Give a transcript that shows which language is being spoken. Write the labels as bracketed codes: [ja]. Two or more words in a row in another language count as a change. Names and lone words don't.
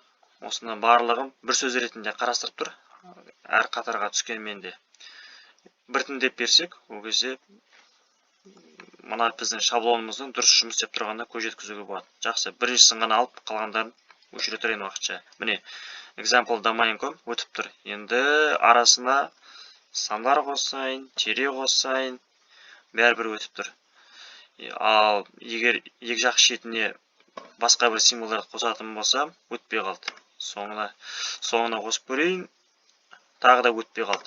[kk] Осыны барлығын бір сөз ретінде қарастырып тұр. Әр қатарға түскенмен де. Біртіндеп берсек, ол кезде мына біздің шаблонымыздың дұрыс жұмыс істеп тұрғанына көз жеткізуге болады. Жақсы, біріншісін ғана алып, қалғандарын өшіре тұрайын уақытша. Міне, [en] example domain.com [kk] өтіп тұр. Енді арасына сандар қосайын, тире қосайын, бәрібір өтіп тұр. Ал егер екі жақ шетіне басқа бір символдар қосатын болсам, өтпей қалды. Соңына қосып көрейін, тағы да өтпей қалды.